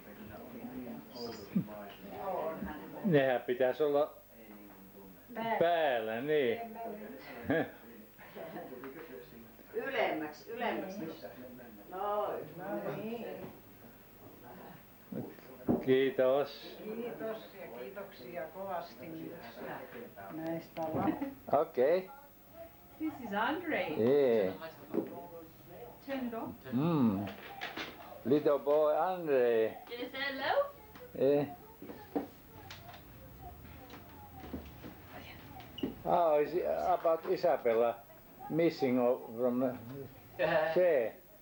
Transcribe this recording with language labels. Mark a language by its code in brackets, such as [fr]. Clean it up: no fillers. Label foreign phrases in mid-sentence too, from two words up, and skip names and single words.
[fi] Nehän pitäisi olla päällä, niin. Ylemmäksi. Noin. Kiitos. Kiitos ja kiitoksia kovasti myös näistä [en] Okay. This is Andre. Yeah. Tendo. Little boy Andre. Can you say hello? Yeah. How is it about Isabella missing from there?